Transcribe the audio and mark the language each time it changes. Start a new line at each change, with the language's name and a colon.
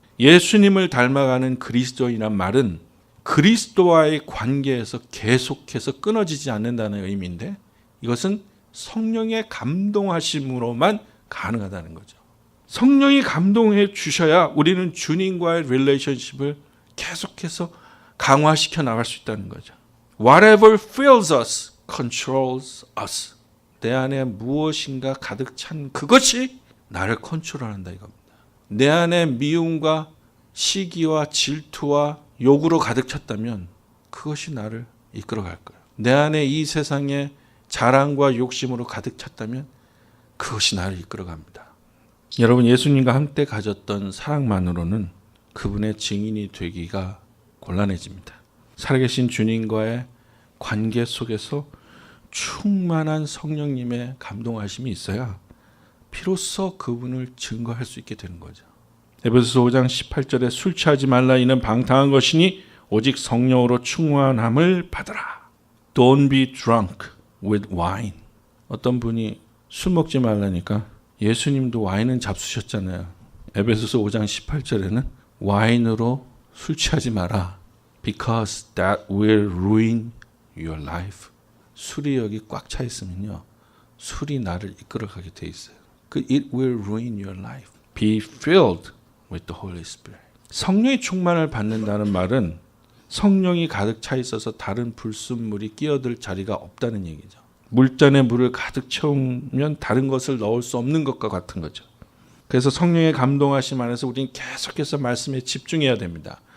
Korean: 예수님을 닮아가는 그리스도인이란 말은 그리스도와의 관계에서 계속해서 끊어지지 않는다는 의미인데, 이것은 성령의 감동하심으로만 가능하다는 거죠. 성령이 감동해 주셔야 우리는 주님과의 릴레이션십을 계속해서 강화시켜 나갈 수 있다는 거죠.
English: Whatever fills us controls us.
Korean: 내 안에 무엇인가 가득 찬 그것이 나를 컨트롤한다 이겁니다. 내 안에 미움과 시기와 질투와 욕으로 가득 찼다면 그것이 나를 이끌어갈 거예요. 내 안에 이 세상에 자랑과 욕심으로 가득 찼다면 그것이 나를 이끌어갑니다. 여러분, 예수님과 함께 가졌던 사랑만으로는 그분의 증인이 되기가 곤란해집니다. 살아계신 주님과의 관계 속에서 충만한 성령님의 감동하심이 있어야 비로소 그분을 증거할 수 있게 되는 거죠. 에베소서 5장 18절에 술 취하지 말라, 이는 방탕한 것이니 오직 성령으로 충만함을 받으라.
English: Don't be drunk with wine.
Korean: 어떤 분이 술 먹지 말라니까 예수님도 와인은 잡수셨잖아요. 에베소서 5장 18절에는 와인으로 술 취하지 마라.
English: Because that will ruin your life.
Korean: 술이 여기 꽉 차 있으면요, 술이 나를 이끌어가게 돼 있어요.
English: It will ruin your life. Be filled with the Holy Spirit.
Korean: 성령의 충만을 받는다는 말은 성령이 가득 차 있어서 다른 불순물이 끼어들 자리가 없다는 얘기죠. 물잔에 물을 가득 채우면 다른 것을 넣을 수 없는 것과 같은 거죠. 그래서 성령의 감동하심 안에서 우리는 계속해서 말씀에 집중해야 됩니다.